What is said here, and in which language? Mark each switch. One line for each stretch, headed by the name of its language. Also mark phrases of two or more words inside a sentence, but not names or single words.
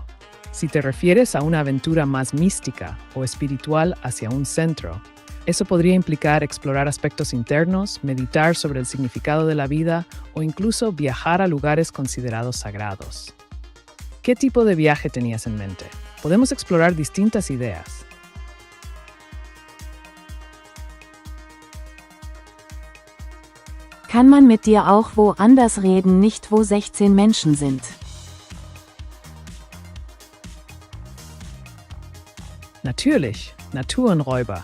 Spanish: Si te refieres a una aventura más mística o espiritual hacia un centro, eso podría implicar explorar aspectos internos, meditar sobre el significado de la vida o incluso viajar a lugares considerados sagrados. ¿Qué tipo de viaje tenías en mente? Podemos explorar distintas ideas.
German: Kann man mit dir auch woanders reden, nicht wo 16 Menschen sind? Natürlich, Naturenräuber.